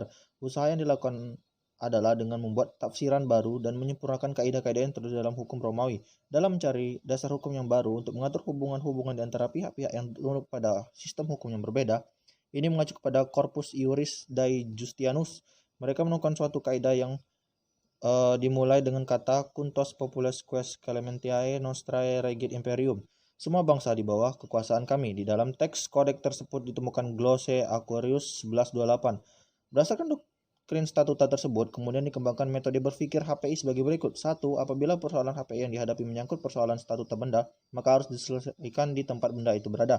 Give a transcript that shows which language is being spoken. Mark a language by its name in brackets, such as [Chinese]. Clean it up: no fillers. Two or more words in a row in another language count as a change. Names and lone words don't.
[Indonesian] Usaha yang dilakukan adalah dengan membuat tafsiran baru dan menyempurnakan kaidah-kaidah yang terdapat dalam hukum Romawi. Dalam mencari dasar hukum yang baru untuk mengatur hubungan-hubungan di antara pihak-pihak yang tunduk pada sistem hukum yang berbeda, ini mengacu kepada Corpus Iuris Dei Justianus. Mereka menemukan suatu kaidah yang dimulai dengan kata [Latin] Cuntos popules quae clementiae nostrae regit imperium. [Indonesian] Semua bangsa di bawah kekuasaan kami. Di dalam teks kodeks tersebut ditemukan glose Aquarius 1128. Berdasarkan doktrin statuta tersebut, kemudian dikembangkan metode berpikir HPI sebagai berikut. 1. Apabila persoalan HPI yang dihadapi menyangkut persoalan statuta benda, maka harus diselesaikan di tempat benda itu berada.